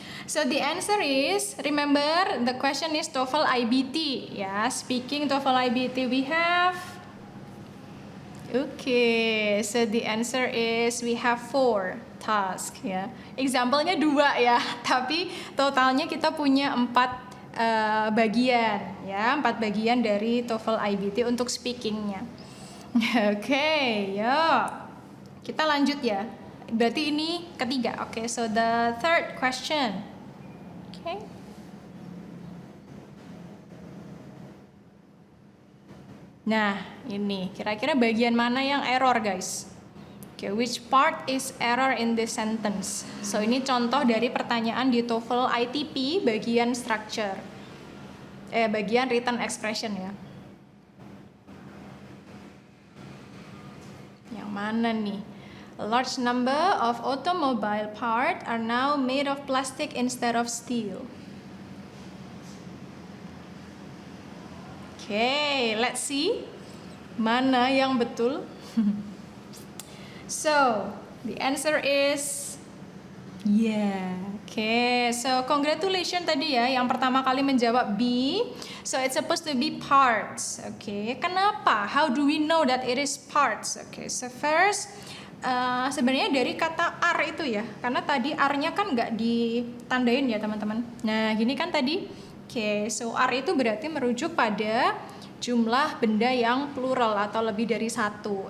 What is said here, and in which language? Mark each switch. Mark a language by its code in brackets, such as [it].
[en] So the answer is, remember the question is TOEFL IBT ya. Speaking TOEFL IBT we have. Okay, so the answer is we have 4 task ya. [id] Example-nya 2 ya, tapi totalnya kita punya 4 bagian ya, 4 bagian dari TOEFL IBT untuk speakingnya. Oke, yuk kita lanjut ya. Berarti ini ketiga. [en] Oke, so the third question. [id] Nah, ini kira-kira bagian mana yang error, guys? [en] Oke, which part is error in this sentence? [id] So, ini contoh dari pertanyaan di TOEFL ITP bagian structure. Bagian written expression ya. Yang mana nih? [en] A large number of automobile parts are now made of plastic instead of steel. Okay, let's see [id] mana yang betul. [en] So, the answer is yeah. Okay, so congratulations [id] tadi ya yang pertama kali menjawab B. [en] So it's supposed to be parts. Okay, kenapa? How do we know that it is parts? Okay, so first [id] sebenarnya dari kata R itu ya, karena tadi R-nya kan nggak ditandain ya teman-teman. Nah gini kan tadi. Oke, so R itu berarti merujuk pada jumlah benda yang plural atau lebih dari satu.